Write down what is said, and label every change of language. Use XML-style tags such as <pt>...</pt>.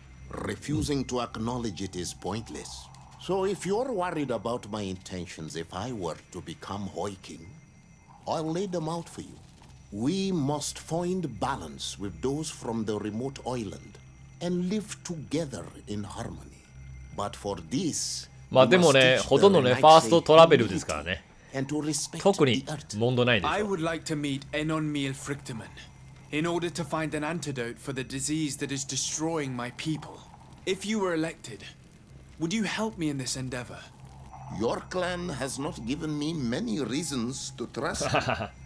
<en>Refusing to acknowledge it is pointless. So if you're worried about my intentions if I were to become High King, I'll lay them out for you. We must find balance with those from the remote island and live together in harmony. But for this,</en> <ja>まあでもね、ほとんどね、ファーストトラベルですからね。特に問題ないでしょ。</ja> <en>I would like to meet Enonmil Frichteman in order to find an antidote for the disease that is destroying my people. If you were elected, would you help me in this endeavor? Your clan has not given me many reasons to trust you.</en>